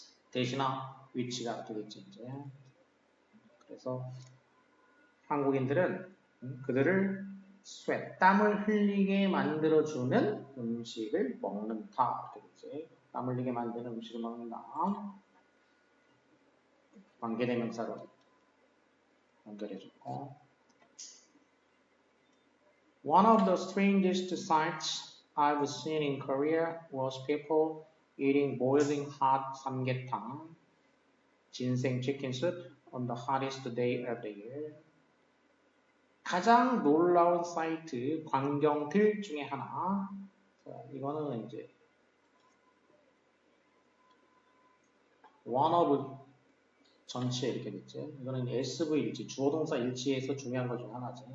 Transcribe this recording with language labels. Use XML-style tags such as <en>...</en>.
<ko>대신나 위치가 되겠지 이제. 그래서 한국인들은 그들을 sweat, 땀을 흘리게 만들어주는 음식을 먹는다. 이렇게 되지. 땀 흘리게 만드는 음식을 먹는다. 관계대명사로 연결해주고.</ko> <en>One of the strangest sights I've seen in Korea was people eating boiling hot samgyetang, ginseng chicken soup, on the hottest day of the year.</en> <ko>가장 놀라운 사이트, 광경들 중에 하나. 자, 이거는 이제 one of 전체 이렇게 됐지. 이거는 SV 일치, 주어동사 일치에서 중요한 것 중 하나지.</ko>